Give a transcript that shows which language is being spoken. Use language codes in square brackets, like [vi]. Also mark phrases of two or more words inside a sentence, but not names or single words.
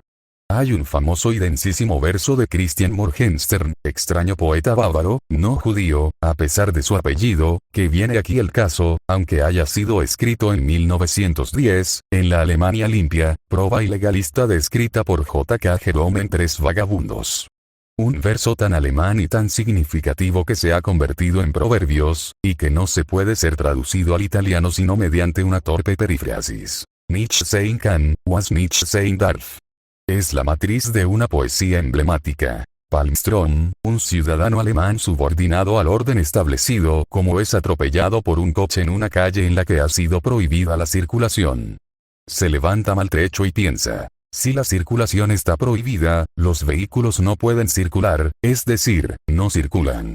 [es] Hay un famoso y densísimo verso de Christian Morgenstern, extraño poeta bávaro, no judío, a pesar de su apellido, que viene aquí el caso, aunque haya sido escrito en 1910, en la Alemania limpia, proba y legalista descrita por J. K. Jerome en Tres Vagabundos. Un verso tan alemán y tan significativo que se ha convertido en proverbios, y que no se puede ser traducido al italiano sino mediante una torpe perífrasis. [de] Nicht sein kann, was nicht sein darf. [es] Es la matriz de una poesía emblemática. Palmström, un ciudadano alemán subordinado al orden establecido, como es atropellado por un coche en una calle en la que ha sido prohibida la circulación. Se levanta maltrecho y piensa, si la circulación está prohibida, los vehículos no pueden circular, es decir, no circulan.